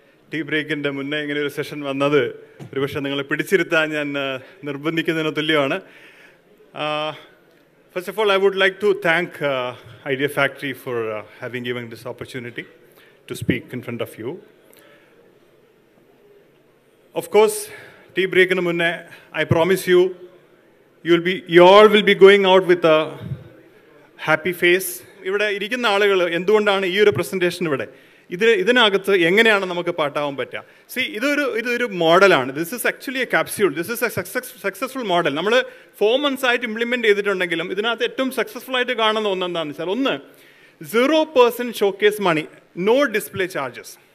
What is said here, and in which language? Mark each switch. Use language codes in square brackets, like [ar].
[en] Tea break in the [ml] മുന്നേ ഇങ്ങനെ ഒരു സെഷൻ വന്നത് ഒരുപക്ഷെ നിങ്ങളെ പിടിച്ചിരുത്താൻ ഞാൻ നിർബന്ധിക്കുന്നതിന് തുല്യമാണ്. [en] First of all, I would like to thank Idea Factory for having given this opportunity to speak in front of you. Of course, tea break in the munne, I promise you, you all will be going out with a happy face. [ml] ഇവിടെ ഇരിക്കുന്ന ആളുകൾ എന്തുകൊണ്ടാണ് ഈ ഒരു presentation ഇവിടെ ഇതിനകത്ത് എങ്ങനെയാണ് നമുക്ക് പാട്ടാവാൻ പറ്റുക? സി ഇതൊരു മോഡലാണ്. [en] This is actually a capsule. This is a successful model. [ml] നമ്മൾ 4 months ആയിട്ട് ഇംപ്ലിമെൻറ്റ് ചെയ്തിട്ടുണ്ടെങ്കിലും ഇതിനകത്ത് ഏറ്റവും സക്സസ്ഫുൾ ആയിട്ട് കാണുന്ന ഒന്നെന്താണെന്ന് വെച്ചാൽ, [en] ഒന്ന് 0% showcase money, no display charges.